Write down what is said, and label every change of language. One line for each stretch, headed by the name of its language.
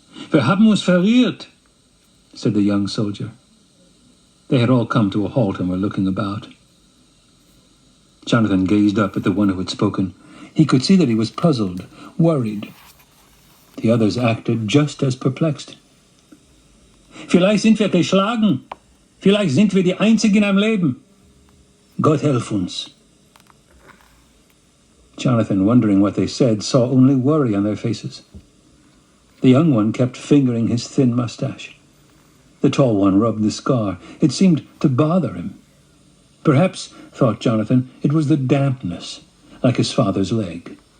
German: "Wir haben uns verirrt,"
English: said the young soldier. They had all come to a halt and were looking about. Jonathan gazed up at the one who had spoken. He could see that he was puzzled, worried. The others acted just as perplexed.
German: "Vielleicht sind wir geschlagen. Vielleicht sind wir die Einzigen am Leben. Gott helf uns."
English: Jonathan, wondering what they said, saw only worry on their faces. The young one kept fingering his thin mustache. The tall one rubbed the scar. It seemed to bother him. Perhaps, thought Jonathan, it was the dampness, like his father's leg.